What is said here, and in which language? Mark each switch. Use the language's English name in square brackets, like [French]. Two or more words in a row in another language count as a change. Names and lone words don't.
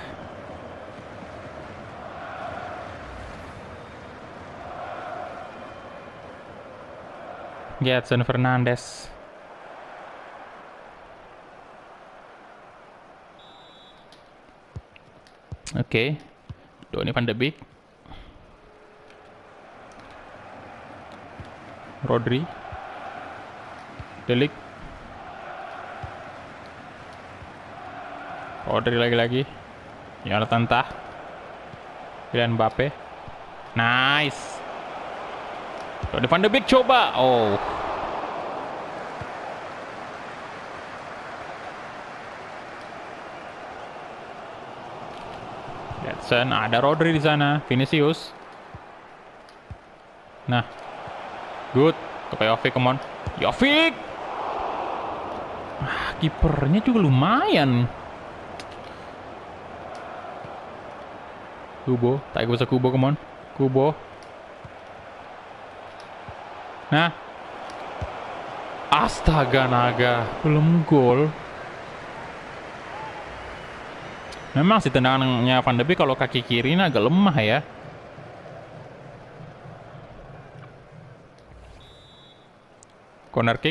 [Indonesian] Gedson Fernandes. Oke. Donny van de Beek. Rodri. De Ligt. Rodri lagi-lagi. Jonathan Tah. Kylian Mbappe. Nice. Donny van de Beek coba. Oh. Gedson, ada Rodri di sana. Vinicius. Nah. Good. Ke Jovic, [English] come on. [Indonesian] Jovic. Kipernya juga lumayan. Kubo, tak bisa Kubo, [English] come on. [Indonesian] Kubo. Nah. Astaga naga, belum gol. Memang sih tendangannya Van de Beek kalau kaki kiri ini agak lemah ya. [English] Corner kick.